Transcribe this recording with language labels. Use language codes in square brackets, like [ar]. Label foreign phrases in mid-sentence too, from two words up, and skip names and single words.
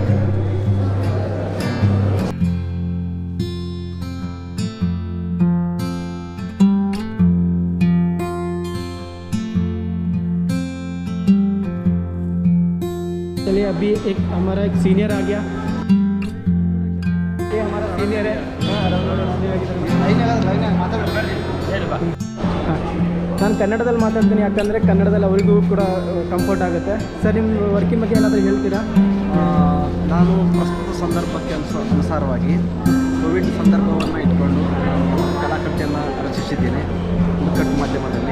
[hi] चलिए अभी एक हमारा एक सीनियर आ गया, ये हमारा सीनियर है। [kn] ನಾನು ಕನ್ನಡದಲ್ಲಿ ಮಾತಾಡ್ತೀನಿ, ಯಾಕಂದರೆ ಕನ್ನಡದಲ್ಲಿ ಅವರಿಗೂ ಕೂಡ ಕಂಫರ್ಟ್ ಆಗುತ್ತೆ. ಸರ್, ನಿಮ್ಮ ವರ್ಕಿನ ಬಗ್ಗೆ ಏನಾದರೂ ಹೇಳ್ತೀರಾ? ನಾನು ಪ್ರಸ್ತುತ ಸಂದರ್ಭಕ್ಕೆ ಅನುಸಾರವಾಗಿ ಕೋವಿಡ್ ಸಂದರ್ಭವನ್ನು ಇಟ್ಕೊಂಡು ಕಲಾಕೃತಿಯನ್ನು ರಚಿಸಿದ್ದೇನೆ ವುಡ್ಕಟ್ ಮಾಧ್ಯಮದಲ್ಲಿ.